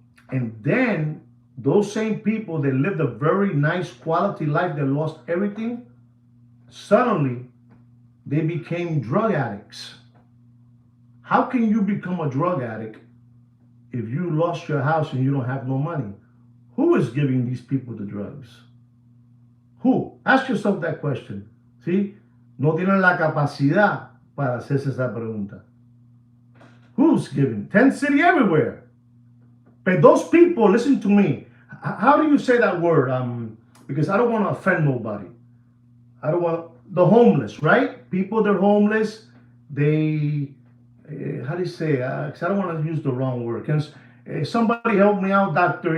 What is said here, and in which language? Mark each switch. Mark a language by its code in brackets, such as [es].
[en] And then those same people that lived a very nice quality life that lost everything, suddenly they became drug addicts. How can you become a drug addict if you lost your house and you don't have no money? Who is giving these people the drugs? Who? Ask yourself that question. [es] ¿Sí? No tienen la capacidad para hacerse esa pregunta. [en] Who's giving? Tent City everywhere. But those people, listen to me. How do you say that word? Because I don't want to offend nobody. I don't want the homeless, right? People that are homeless, they, how do you say? Because I don't want to use the wrong word. Can somebody help me out? Dr.